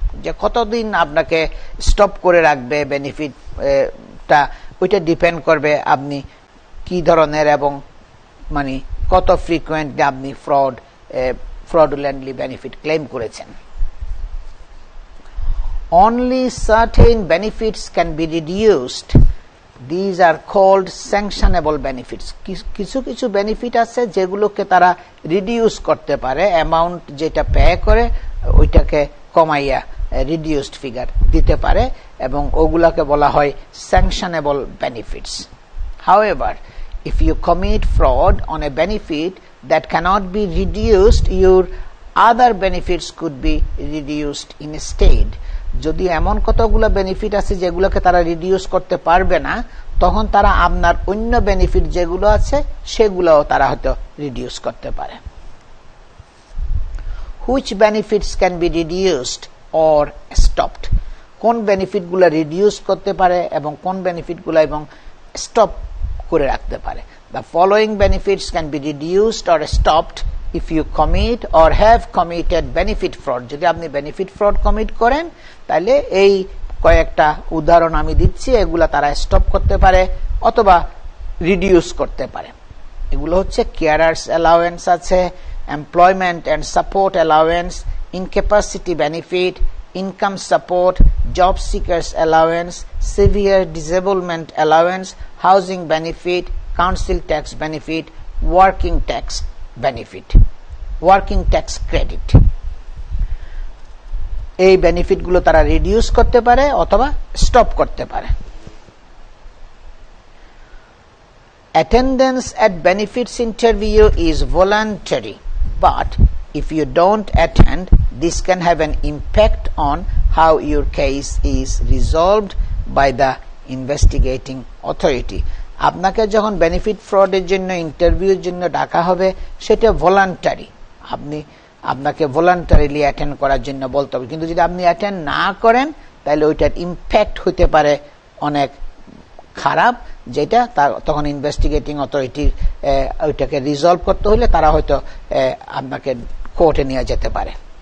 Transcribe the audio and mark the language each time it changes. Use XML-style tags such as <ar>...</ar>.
<bn>যে কতদিন আপনাকে স্টপ করে রাখবে বেনিফিটটা ওইটা ডিপেন্ড করবে আপনি কি ধরনের এবং মানে কত ফ্রিকোয়েন্টলি আপনি fraudulently বেনিফিট ক্লেম করেছেন।</bn> <en>Only certain benefits can be reduced. These are called sanctionable benefits.</en> <bn>কিছু কিছু বেনিফিট আছে যেগুলোকে তারা রিডিউস করতে পারে, অ্যামাউন্ট যেটা পে করে ওইটাকে কমাইয়া রিডিউসড ফিগার দিতে পারে এবং ওগুলাকে বলা হয় স্যাংশনেবল benefits.</bn> <en>However, if you commit fraud on a benefit that cannot be reduced, your other benefits could be reduced instead.</en> <bn>যদি এমন কতগুলো বেনিফিট আছে যেগুলোকে তারা রিডিউস করতে পারবে না তখন তারা আপনার অন্য বেনিফিট যেগুলো আছে সেগুলোও তারা হয়তো রিডিউস করতে পারে।</bn> <en>Which benefits can be reduced or stopped?</en> <bn>কোন বেনিফিটগুলো রিডিউস করতে পারে এবং কোন বেনিফিটগুলো এবং স্টপ করে রাখতে পারে।</bn> <en>The following benefits can be reduced or stopped if you commit or have committed benefit fraud.</en> <bn>যদি আপনি বেনিফিট ফ্রড কমিট করেন তাহলে এই কয়েকটা উদাহরণ আমি দিচ্ছি, এগুলা তারা স্টপ করতে পারে অথবা রিডিউস করতে পারে। এগুলো হচ্ছে কেয়ারার্স অ্যালাউয়েন্স আছে, employment and support allowance, ইনক্যাপাসিটি benefit, income support, job seekers allowance, severe ডিসেবলমেন্ট allowance, housing benefit, council tax benefit, working tax benefit, working tax credit. এই বেনিফিটগুলো তারা রিডিউস করতে পারে অথবা স্টপ করতে পারে।</bn> <en>Attendance at benefits interview is voluntary, but if you don't attend, this can have an impact on how your case is resolved by the investigating authority.</en> <bn>আপনাকে যখন benefit ফ্রডের জন্য ইন্টারভিউর জন্য ডাকা হবে সেটা ভলান্টারি, আপনাকে ভলান্টারিলি অ্যাটেন্ড করার জন্য বলতে হবে, কিন্তু যদি আপনি অ্যাটেন্ড না করেন তাহলে ওইটার ইম্প্যাক্ট হতে পারে অনেক খারাপ, যেটা তখন ইনভেস্টিগেটিং অথরিটি ওইটাকে রিজলভ করতে হলে তারা হয়তো আপনাকে কোর্টে নিয়ে যেতে পারে।</bn>